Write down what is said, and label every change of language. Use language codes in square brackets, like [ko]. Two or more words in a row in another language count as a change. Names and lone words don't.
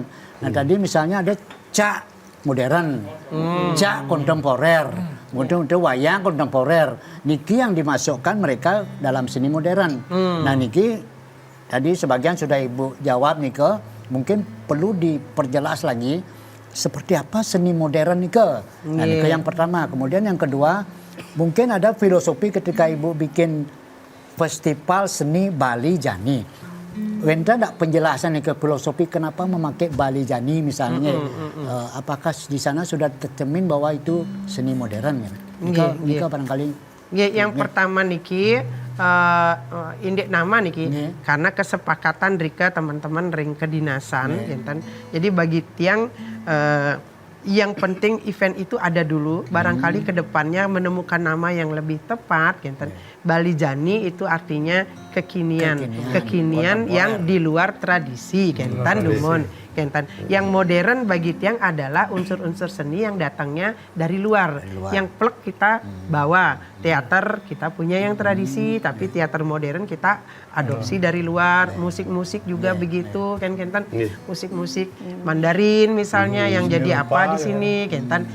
[id] Nah tadi misalnya ada cak modern, cak kontemporer, kemudian wayang kontemporer. Niki yang dimasukkan mereka dalam seni modern. Nah niki tadi sebagian sudah Ibu jawab Nika, mungkin perlu diperjelas lagi seperti apa seni modern Nika. Nah Nika yang pertama, kemudian yang kedua mungkin ada filosofi ketika Ibu bikin festival seni Bali Jani. Wenda ada penjelasan ke filosofi kenapa memakai Bali Jani misalnya. Apakah di sana sudah tercermin bahwa itu seni modern? Ya? Nika barangkali Yang pertama niki indek nama niki karena kesepakatan Rika teman-teman ring kedinasan kinten. Jadi bagi tiang yang penting event itu ada dulu, barangkali ke depannya menemukan nama yang lebih tepat kinten. Bali Jani itu artinya kekinian yang di luar tradisi [ban] kinten dumon kinten. [id] Yang modern bagi tiang adalah unsur-unsur seni yang datangnya dari luar. Yang plek kita bawa. Teater kita punya yang tradisi, tapi teater modern kita adopsi dari luar. Musik-musik juga begitu kan kinten. Musik-musik Mandarin misalnya yang jadi apa di sini kinten.